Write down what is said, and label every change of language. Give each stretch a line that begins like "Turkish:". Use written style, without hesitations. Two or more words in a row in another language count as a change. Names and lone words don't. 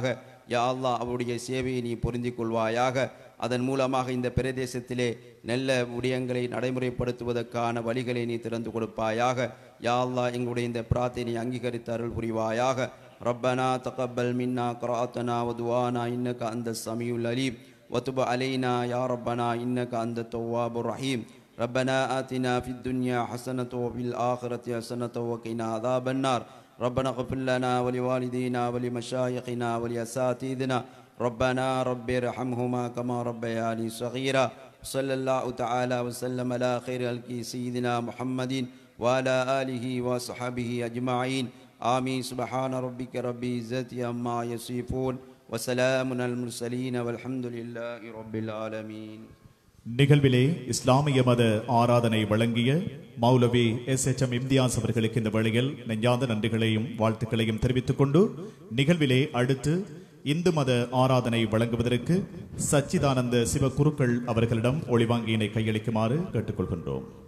Arabic: يا الله
Tamil: அவருடைய சேவையை நீ புரிந்து கொள்வாயாக. அதன் மூலமாக இந்த பிரதேசத்திலே நல்ல விடயங்களை நடைமுறைப்படுத்துவதற்கான வழிகளை நீ திறந்து கொடுப்பாயாக.
Arabic: يا الله
Tamil: எங்களுடைய இந்த பிரார்த்தனை அங்கீகரித்து அருள் புரிவாயாக.
Arabic: ربنا تقبل منا قراءتنا ودعاءنا إنك أنت السميع العليم وتب علينا يا ربنا إنك أنت التواب الرحيم. ربنا آتنا في الدنيا حسنة وفي الآخرة حسنة وقنا عذاب النار. ربنا اغفر لنا ولوالدينا ولمشايخنا ولأساتذتنا ربنا رب ارحمهما كما ربياني صغيرا. صلى الله تعالى وسلم على خير خلق سيدنا محمد وعلى آله وصحبه أجمعين. آمين. سبحان ربك رب العزة عما يصفون وسلام على المرسلين والحمد لله رب العالمين.
Tamil: நிகழ்விலே இஸ்லாமிய மத ஆராதனை வழங்கிய மௌலவி SHM இம்தியாஸ் அவர்களுக்கு இந்த வேளையில் நெஞ்சார்ந்த நன்றிகளையும் வாழ்த்துக்களையும் தெரிவித்துக் கொண்டு நிகழ்விலே அடுத்து இந்து மத ஆராதனை வழங்குவதற்கு சச்சிதானந்த சிவகுருக்கள் அவர்களிடம் ஒளிவாங்கியினை கையளிக்குமாறு கேட்டுக்கொள்கின்றோம்.